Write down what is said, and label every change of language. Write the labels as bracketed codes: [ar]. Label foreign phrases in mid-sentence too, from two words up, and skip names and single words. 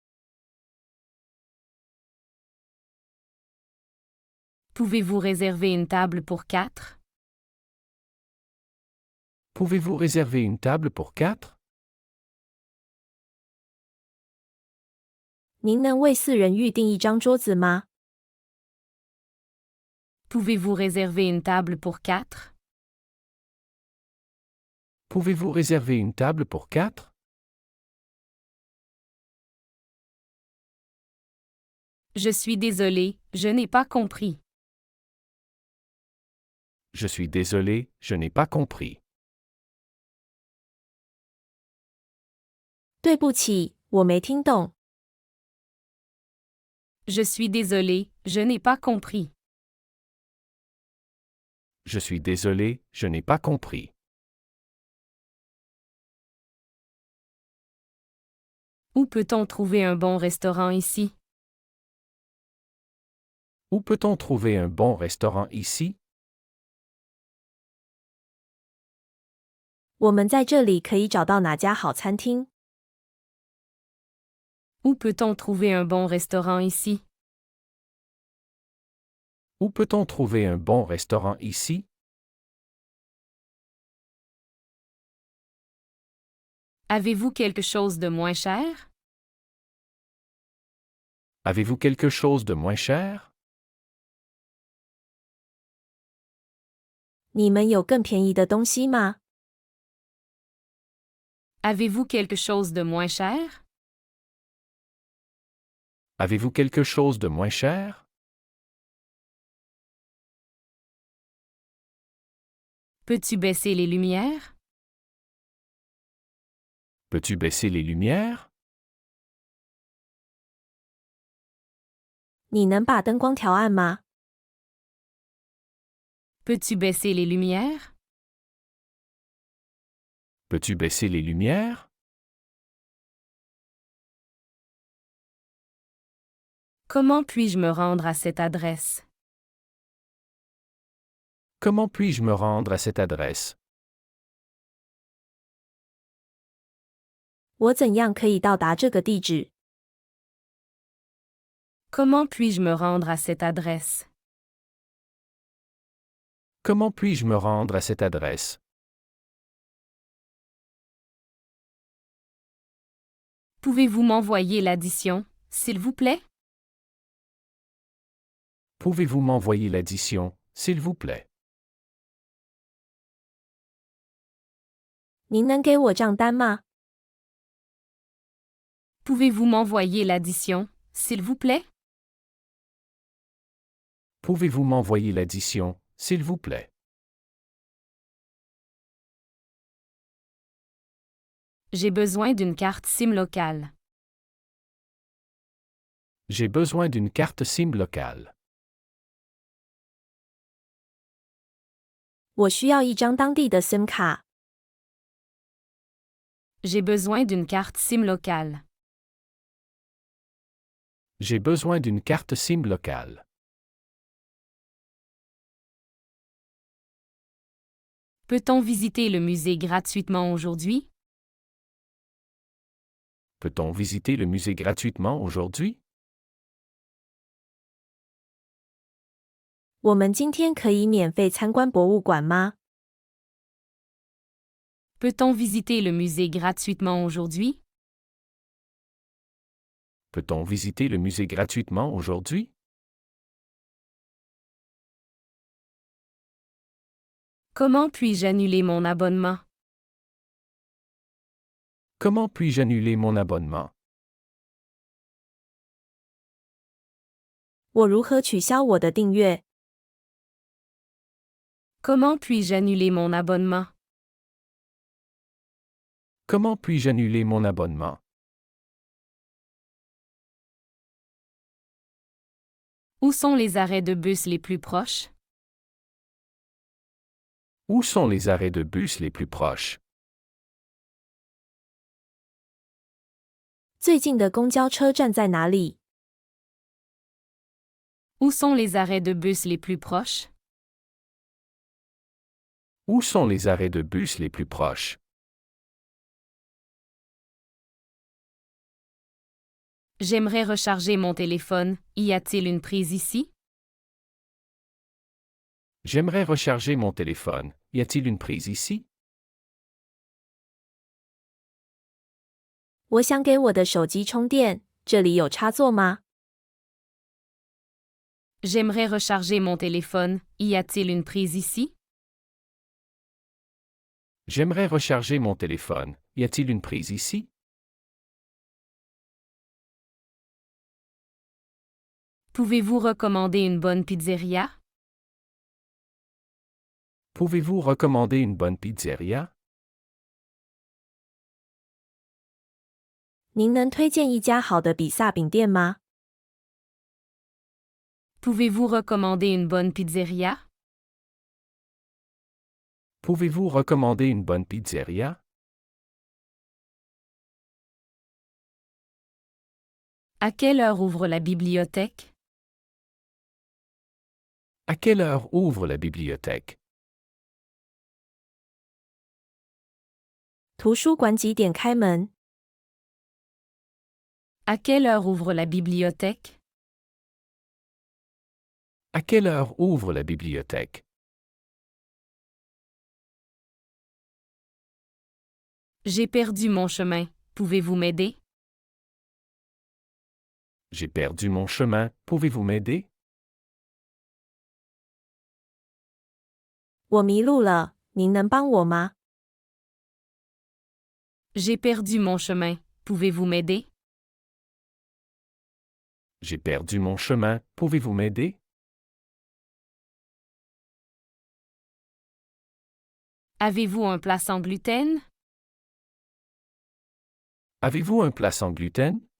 [fr] Pouvez-vous réserver une table pour 4? Pouvez-vous réserver une table pour 4? [zh] 您能为4人预订一张桌子吗？ [fr] Pouvez-vous réserver une table pour 4? Pouvez-vous réserver une table pour 4? Je suis désolé, je n'ai pas compris. Je suis désolé, je n'ai pas compris. [zh] 对不起，我没听懂。 [fr] Je suis désolé, je n'ai pas compris. Je suis désolé, je n'ai pas compris. Où peut-on trouver un bon restaurant ici? Où peut-on trouver un bon restaurant ici? [zh] 我们在这里可以找到哪家好餐厅？ [fr] Où peut-on trouver un bon restaurant ici? Où peut-on trouver un bon restaurant ici? Avez-vous quelque chose de moins cher? Avez-vous quelque chose de moins cher? [zh] 你们有更便宜的东西吗？ [fr] Avez-vous quelque chose de moins cher? Avez-vous quelque chose de moins cher? Peux-tu baisser les lumières? Peux-tu baisser les lumières? [zh] 你能把灯光调暗吗？ [fr] Peux-tu baisser les lumières? Peux-tu baisser les lumières? Comment puis-je me rendre à cette adresse? Comment puis-je me rendre à cette adresse? [zh] 我怎样可以到达这个地址？ [fr] Comment puis-je me rendre à cette adresse? Comment puis-je me rendre à cette adresse? Pouvez-vous m'envoyer l'addition, s'il vous plaît? Pouvez-vous m'envoyer l'addition, s'il vous plaît? [zh] 您能给我账单吗？ [fr] Pouvez-vous m'envoyer l'addition, s'il vous plaît? Pouvez-vous m'envoyer l'addition, s'il vous plaît? J'ai besoin d'une carte SIM locale. J'ai besoin d'une carte SIM locale. [zh] 我需要一张当地的 SIM 卡。 [fr] J'ai besoin d'une carte SIM locale. J'ai besoin d'une carte SIM locale. Peut-on visiter le musée gratuitement aujourd'hui? Peut-on visiter le musée gratuitement aujourd'hui? [zh] 我们今天可以免费参观博物馆吗？ [fr] Peut-on visiter le musée gratuitement aujourd'hui? Peut-on visiter le musée gratuitement aujourd'hui? Comment puis-je annuler mon abonnement? Comment puis-je annuler mon abonnement? [zh] 我如何取消我的订阅？ [fr] Comment puis-je annuler mon abonnement? Comment puis-je annuler mon abonnement? Où sont les arrêts de bus les plus proches? Où sont les arrêts de bus les plus proches? [zh] 最近的公交车站在哪里？ [fr] Où sont les arrêts de bus les plus proches? Où sont les arrêts de bus les plus proches? J'aimerais recharger mon téléphone. Y a-t-il une prise ici? J'aimerais recharger mon téléphone. Y a-t-il une prise ici? [zh] 我想给我的手机充电，这里有插座吗？ [fr] J'aimerais recharger mon téléphone. Y a-t-il une prise ici? J'aimerais recharger mon téléphone. Y a-t-il une prise ici? Pouvez-vous recommander une bonne pizzeria? Pouvez-vous recommander une bonne pizzeria? [zh] 您能推荐一家好的比萨饼店吗？ [fr] Pouvez-vous recommander une bonne pizzeria? Pouvez-vous recommander une bonne pizzeria? À quelle heure ouvre la bibliothèque? À quelle heure ouvre la bibliothèque? [zh] 图书馆几点开门？ [fr] À quelle heure ouvre la bibliothèque? À quelle heure ouvre la bibliothèque? J'ai perdu mon chemin. Pouvez-vous m'aider? J'ai perdu mon chemin. Pouvez-vous m'aider? [zh] 我迷路了，您能帮我吗？ [fr] J'ai perdu mon chemin. Pouvez-vous m'aider? J'ai perdu mon chemin. Pouvez-vous m'aider? Avez-vous un plat sans gluten? Avez-vous un plat sans gluten?